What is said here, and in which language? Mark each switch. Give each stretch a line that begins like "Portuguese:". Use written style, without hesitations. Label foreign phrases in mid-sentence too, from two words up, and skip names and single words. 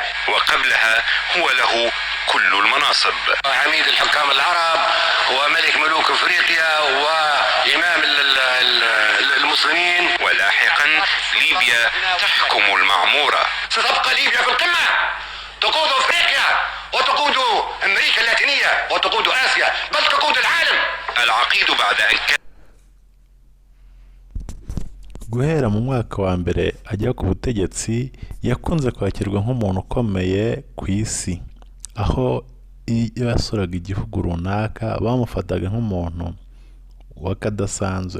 Arabic: وقبلها هو له كل المناصب، عميد الحكام العرب وملك ملوك افريقيا وامام المسلمين، ولاحقا ليبيا تحكم المعمورة. ستبقى ليبيا في القمة، تقود افريقيا وتقود امريكا اللاتينية وتقود اسيا، بل تقود العالم. العقيد بعد ان كان
Kinyarwanda: guhera mu mwaka wa mbere ajya ku butegetsi yakunze kwakirwa nk'umuntu ukomeye ku isi, aho iyo yasuraga igihugu runaka bamufataga nk'umuntu wakadasanzwe.